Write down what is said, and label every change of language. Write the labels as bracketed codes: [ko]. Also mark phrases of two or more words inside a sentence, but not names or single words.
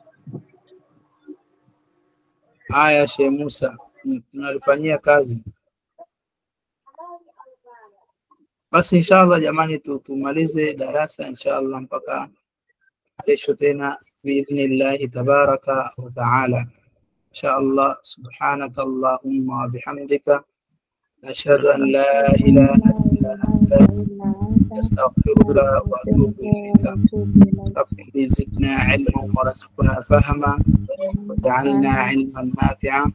[sw] Haya, Sheikh Musa, tunalifanyia kazi. Basi inshallah jamani, tumalize darasa inshallah mpaka kesho tena [ar] بإذن الله تبارك وتعالى. Inshallah, سبحانك اللهم وبحمدك أشهد أن لا إله إلا أنت أستغفرك وأتوب إليك. ربي زدنا علما وارزقنا فهما واجعلنا علما نافعا.